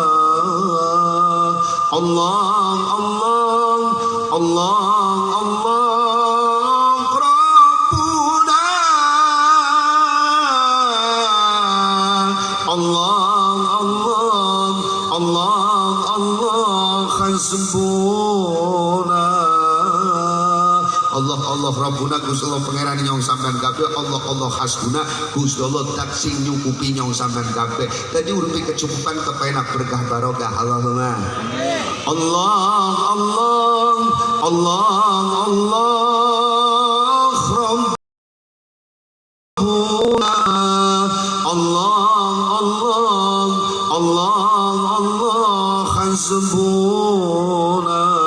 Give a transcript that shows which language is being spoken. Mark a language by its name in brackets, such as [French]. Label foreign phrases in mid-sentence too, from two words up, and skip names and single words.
[Arabic] الله ربنا. الله حسبنا. الله ربنا [Javanese] Gusti Allah pangeran nyong sampean kabeh. [Arabic] الله حسبنا [Javanese] Gusti Allah tak sing nyukupi nyong sampean kabeh. Dadi uripe kecukupan kepenak berkah barokah. [Arabic] اللهم الله ربنا. الله حسبنا.